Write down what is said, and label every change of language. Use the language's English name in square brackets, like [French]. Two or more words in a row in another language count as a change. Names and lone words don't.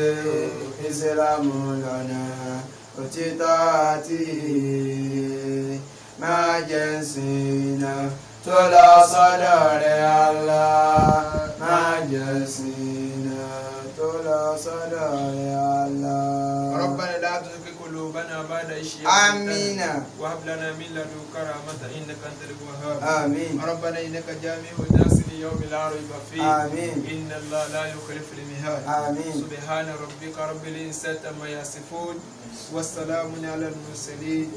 [Yoruba] Ìsìlámù lọ́nà òtítọ́ àti ìyè. Má jẹ́ ṣìnà. Tó lọ sọ́dọ̀ rẹ̀ Allah. Má jẹ́ ṣìnà. Tó lọ sọ́dọ̀ rẹ̀ Allah. [Arabic] ربنا لا تزغ قلوبنا بعد إذ آمين. هديتنا وهب لنا من لدنك رحمة إنك أنت الوهاب. آمين. ربنا إنك جامع الناس ليوم لا ريب فيه. آمين. إن الله لا يخلف الميعاد. آمين. سبحان ربك رب العزة عما يصفون والسلام على المرسلين